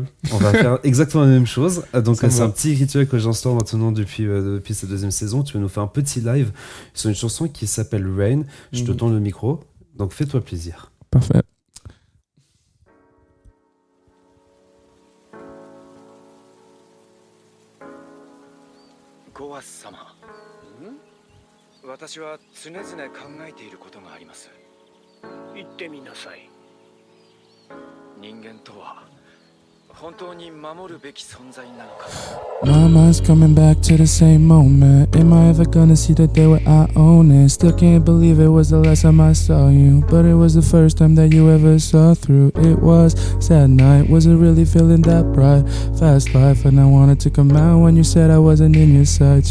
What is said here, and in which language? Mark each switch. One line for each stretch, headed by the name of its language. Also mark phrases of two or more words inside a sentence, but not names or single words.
French: On va faire exactement la même chose. Donc c'est va. un petit rituel que j'instaure maintenant depuis cette deuxième saison. Tu vas nous faire un petit live sur une chanson qui s'appelle Rain. Je te tends le micro. Donc fais-toi plaisir. Parfait.
Japanese: Goas-sama. 私は常々考えていることがあります。言ってみなさい。人間とは本当に守るべき存在なのか。
English: My mind's coming back to the same moment. Am I ever gonna see the day where I own it? Still can't believe it was the last time I saw you, but it was the first time that you ever saw through. It was sad night, wasn't really feeling that bright. Fast life, and I wanted to come out when you said I wasn't in your sights.